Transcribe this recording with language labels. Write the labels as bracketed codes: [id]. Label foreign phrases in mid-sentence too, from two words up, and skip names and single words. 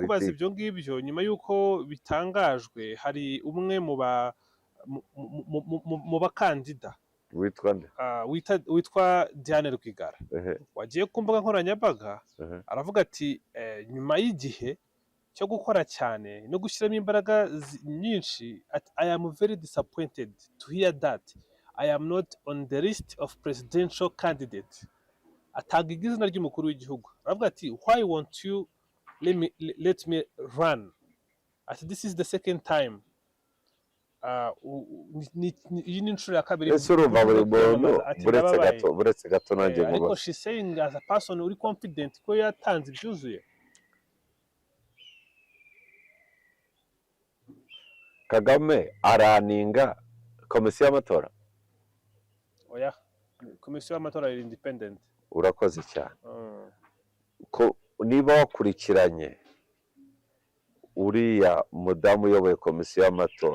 [rw] kubaza ibyo ngibyo nyuma y'uko bitangajwe hari umwe mu bakandida witwa Diane Rwigara wagiye ku mbuga nkoranyambaga aravuga ati nyuma y'igihe cyo gukora cyane no gushyiramo imbaraga nyinshi [en] I am very disappointed to hear that I am not on the list of presidential candidate [rw] ataga izina ry'umukuru w'igihugu aravuga ati [en] why won't you let me run [rw] ati [en] this is the second time [rw] iyi ni inshuro ya kabiri ese urumva buri muntu buretse gato nanjye mubaza ariko [en] she saying as a person [rw] uri confident ko yatanze ibyuzuye Kagame araninga komisiyo y'amatora oya komisiyo y'amatora iri independent urakoze cyane ko niba wakurikiranye uriya mudamu uyoboye komisiyo y'amatora